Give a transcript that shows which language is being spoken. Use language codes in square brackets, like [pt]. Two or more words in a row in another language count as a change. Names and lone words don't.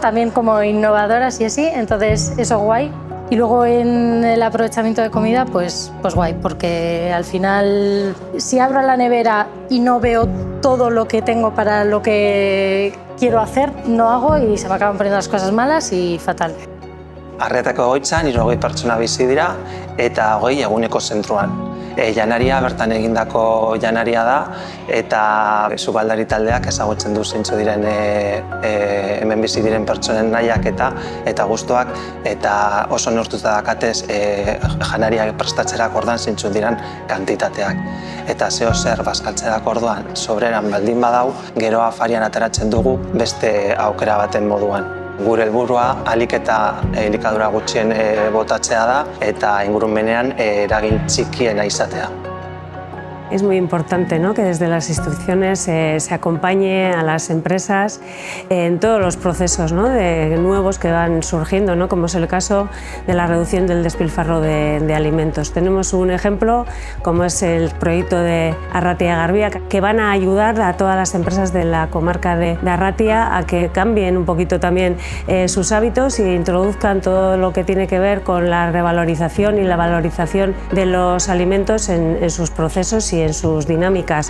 [es] También como innovadoras y así, entonces eso guay. Y luego en el aprovechamiento de comida, pues guay, porque al final si abro la nevera y no veo todo lo que tengo para lo que quiero hacer, no hago y se me acaban poniendo las cosas malas y fatal. [eu] Arretiako egoitzan 60 pertsona bizi dira eta 20 eguneko zentruan. Janaria bertan egindako janaria da eta sukaldari taldeak ezagutzen du zeintzu diren hemen bizi diren pertsonen nahiak eta gustuak eta oso neurtuta dakatez janaria prestatzerako orduan zeintzu diren kantitateak. Eta zeo zer bazkaltzerako orduan sobreran baldin badau, gero afarian ateratzen dugu beste aukera baten moduan. Gure helburua ahalik eta elikadura gutxien botatzea da eta ingurumenean eragin txikiena izatea. [es] Es muy importante, ¿no?, que desde las instituciones se acompañe a las empresas en todos los procesos, ¿no?, nuevos que van surgiendo, ¿no?, como es el caso de la reducción del despilfarro de alimentos. Tenemos un ejemplo como es el proyecto de Arratia Garbia, que van a ayudar a todas las empresas de la comarca de Arratia a que cambien un poquito también sus hábitos e introduzcan todo lo que tiene que ver con la revalorización y la valorización de los alimentos en sus procesos y en sus dinámicas.